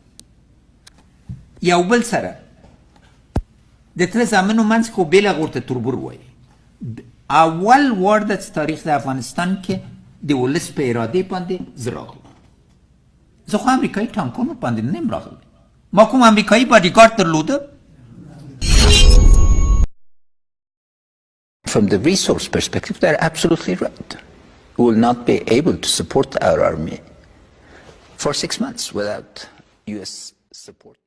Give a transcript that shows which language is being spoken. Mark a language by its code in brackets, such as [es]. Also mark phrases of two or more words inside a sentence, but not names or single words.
[ps] یو بل سره د تره زامنو منځ کې خو بېله ورته تربور وایي اول وار د تاریخ د افغانستان کې د ولس په ارادې باندې زه راغلم زه خو امریکایي ټانکونو باندې نه یم راغلی ما کوم امریکایي باډیګارډ درلوده [en] From the resource perspective, they're absolutely right. We will not be able to support our army for 6 months without US support.